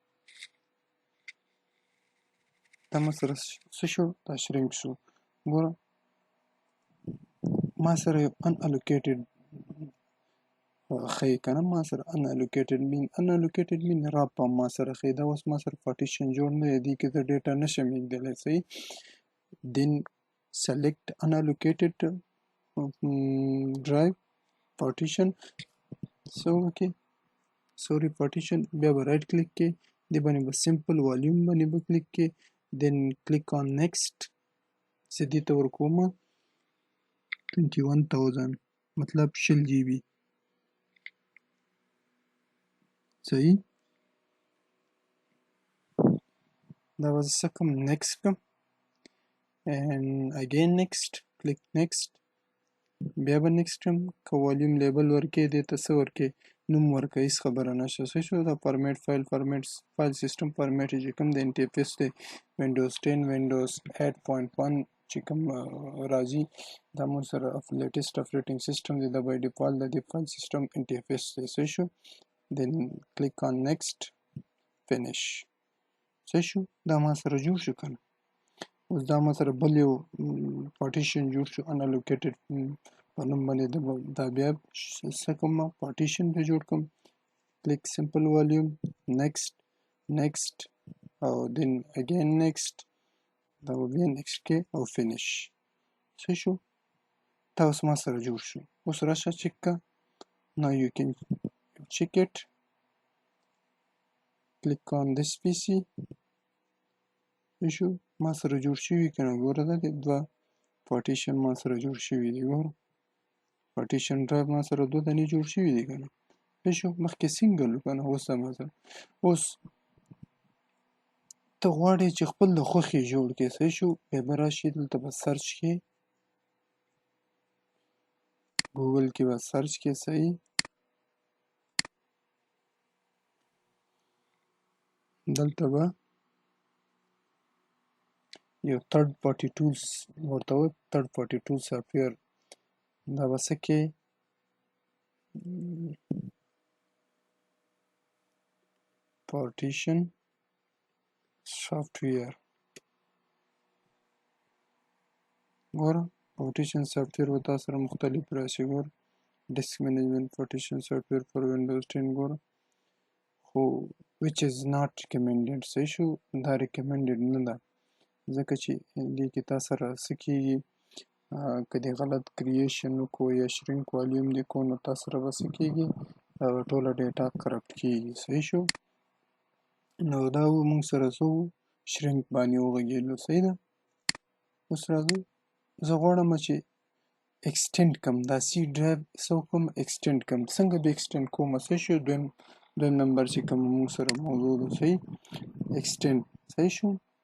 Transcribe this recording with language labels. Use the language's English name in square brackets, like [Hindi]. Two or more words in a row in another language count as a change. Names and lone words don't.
[Pashto] دا ما سره څه شو؟ دا شرینک شو. ګوره ما سره یو ان الوکیټډ ښیي که نه. ما سره ان الوکیټډ مین را په ما سره ښیي. دا اوس ما سره پارټیشن جوړ نه دی، دې کې زه ډیټا نشم ایږدلی. صحیح. [English] then select unallocated drive partition. so okay sorry partition. [Pashto] بیا به [English] right click [Pashto] کې دې باندې به [English] simple volume [Pashto] باندې به کلیک کې [English] then click on next. [Pashto] زه دې ته ورکوم 21,000 مطلب 20 GB. صحیح. دا به زه څه کوم؟ [English] next کوم and again next. click next. [Pashto] بیا به next کوم. که [English] volume label [Pashto] ورکې دې ته څه ورکې؟ نوم ورکه. هیڅ خبره نشته. صحیح شو. دا [English] format file system format [Pashto] چې کوم د انټرفیس دی وینډوز 10 وینډوز 8.1 چې کوم راځي دا مو سره [English] latest operating system [Pashto] دی. دا [English] by default [Pashto] د دې [English] file system interface [Pashto] دی. صحیح شو. [English] then click on next finish. [Pashto] صحیح شو. دا ما سره جوړ شو که نه. اوس دا ما سره بل یو پارټیشن جوړ شو unallocated په نوم باندې. دا بیا څه کوم؟ پارټیشن به جوړ کوم. [English] click simple volume next [Pashto] او [English] then again next. [Pashto] دا به بیا next کې او finish. صحیح شو. دا اوس ما سره جوړ شو. اوس راشه چک کا. [English] now you can check it. click on this PC. [Pashto] صحیح شو. ما سره جوړ شوي که نه. ګوره دا دوه پارټیشن ما سره جوړ شوي دي. ګوره پارټیشن ډرایو ما سره دوه دانې جوړ شوي دي که نه. پوه شو مخکې سینګل و که نه اوس هم مثلا اوس ته غواړې چې خپل د خوښې جوړ کړې صحیح شو بیا به راشي دلته به سرچ کې ګوګل کې به سرچ کې صحیح دلته به یو [English] third party tools [Pashto] ورته وایي [English] third party tool software [Pashto] دا به څه کې [English] partition software [Pashto] ګوره [English] partition software [Pashto] به تا سره مختلف راشي ګوره [English] disk management partition software for Windows 10 [Pashto] ګوره خو [English] which is not recommended [Pashto] صحیح شو دا recommended نه ده ځکه چې دې کې تا سره څه کېږي که دې غلط کریشن وکړو یا [English] shrink volume [Pashto] دې کو نو تا سره به څه کېږي ټوله ډیټا کرپټ کېږي صحیح شو نو دا و موږ سره څه و شرینک باندې وغږېدلو صحیح ده اوس راځو زه غواړم چې اکسټینډ کم دا [English] C drive [Pashto] څه وکړم اکسټینډ کم څنګه به اکسټینډ کوم څه شو دویم نمبر چې کوم موږ سره موضوع ده صحیح اکسټینډ صحیح شو